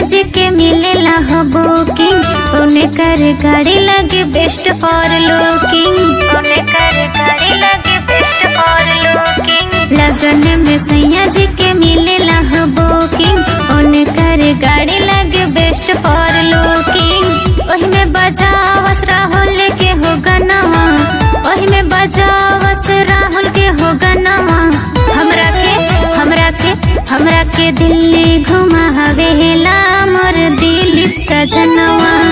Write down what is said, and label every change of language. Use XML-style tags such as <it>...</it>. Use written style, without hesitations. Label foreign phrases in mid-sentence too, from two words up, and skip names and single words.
<bho>जी के मिलेला हो बुकिंग, उन्हें कर गाड़ी लगे</bho> <en>best for looking.</en> <bho>लगन में सैया जी के मिलेला हो बुकिंग, उन्हें कर गाड़ी लगे</bho> <en>best for looking.</en> <bho>ओही में बजावस राहुल के हो गनवा, ओही में बजावस राहुल के हो गनवा। हमरा के दिल्ली घुमावेला मोर दिलीप सजनवा।</bho>